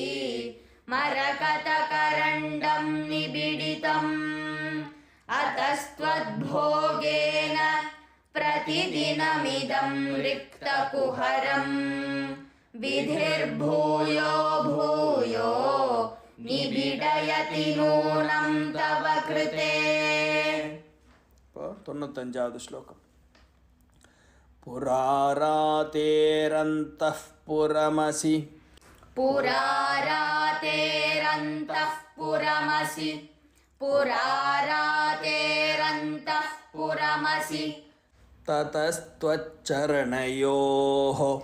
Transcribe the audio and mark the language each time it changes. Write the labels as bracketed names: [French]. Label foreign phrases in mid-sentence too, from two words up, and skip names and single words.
[Sanskrit] मरकतकरण्डं निबिडितम् अतस्त्वद्भोगेन प्रतिदिनमिदं रिक्तकुहरं विधिर्भूयो भूयो निबिडयति नूनं तव कृते. [Tamil] இப்போ 95வது ஸ்லோகம். [Sanskrit] पुरारातेरन्तः पुरमसि पुरारातेरन्तः पुरमसि पुरारातेरन्तः पुरमसि ततस्त्वच्चरणयोः